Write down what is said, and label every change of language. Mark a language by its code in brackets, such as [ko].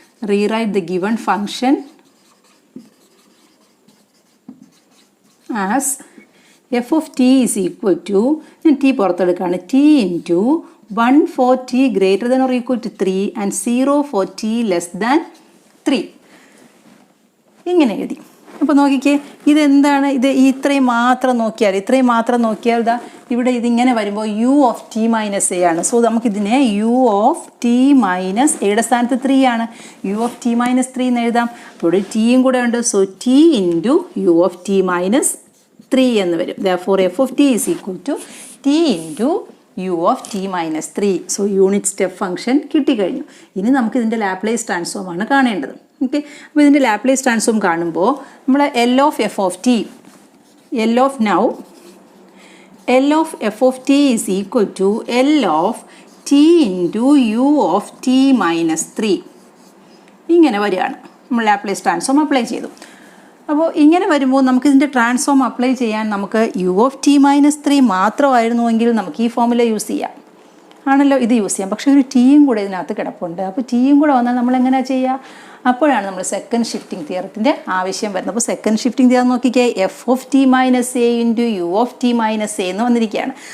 [en] Rewrite the given function as f of t is equal to, [ml] ഞാൻ t പുറത്തെടുക്കുകയാണ്, [en] t into 1 for t greater than or equal to 3 and 0 for t less than 3. [ml] ഇങ്ങനെ എഴുതി. അപ്പോൾ നോക്കിക്കേ, ഇതെന്താണ്? ഇത് ഇത്രയും മാത്രം നോക്കിയാൽ ഇതാ ഇവിടെ ഇതിങ്ങനെ വരുമ്പോൾ u of t minus a ആണ്. സോ നമുക്കിതിനെ u of t minus എയുടെ സ്ഥാനത്ത് 3 ആണ്, u of t minus 3 എന്ന് എഴുതാം. അപ്പോൾ ഇവിടെ ടിയും കൂടെ ഉണ്ട്. So [en] t into u of t minus 3 [ml] എന്ന് വരും. [en] Therefore f of t is equal to t into u of t minus 3. [ml] So unit step function കിട്ടിക്കഴിഞ്ഞു. ഇനി നമുക്ക് ഇതിൻ്റെ ലാപ്ലേസ് ട്രാൻസ്ഫോം ആണ് കാണേണ്ടത്. ഓക്കെ, അപ്പോൾ ഇതിൻ്റെ ലാപ്ലേസ് ട്രാൻസ്ഫോം കാണുമ്പോൾ നമ്മൾ [en] L of f of t is equal to L of t into u of t minus 3 [ml] ഇങ്ങനെ വരികയാണ്. നമ്മൾ ലാപ്ലേസ് ട്രാൻസ്ഫോം അപ്ലൈ ചെയ്തു. അപ്പോൾ ഇങ്ങനെ വരുമ്പോൾ നമുക്ക് ഇതിൻ്റെ ട്രാൻസ്ഫോം അപ്ലൈ ചെയ്യാൻ നമുക്ക് u of t minus 3 മാത്രമായിരുന്നുവെങ്കിൽ നമുക്ക് ഈ ഫോമുല യൂസ് ചെയ്യാം, ആണല്ലോ, ഇത് യൂസ് ചെയ്യാം. പക്ഷേ ഒരു ടിയും കൂടെ ഇതിനകത്ത് കിടപ്പുണ്ട്. അപ്പോൾ ടിയും കൂടെ വന്നാൽ നമ്മൾ എങ്ങനെയാണ് ചെയ്യുക? അപ്പോഴാണ് നമ്മൾ സെക്കൻഡ് ഷിഫ്റ്റിംഗ് തിയറത്തിൻ്റെ ആവശ്യം വരുന്നത്. അപ്പോൾ സെക്കൻഡ് ഷിഫ്റ്റിംഗ് തിയറം നോക്കിക്കേ, [en] F of T minus A [ml] into U of T minus A എന്ന് വന്നിരിക്കുകയാണ്.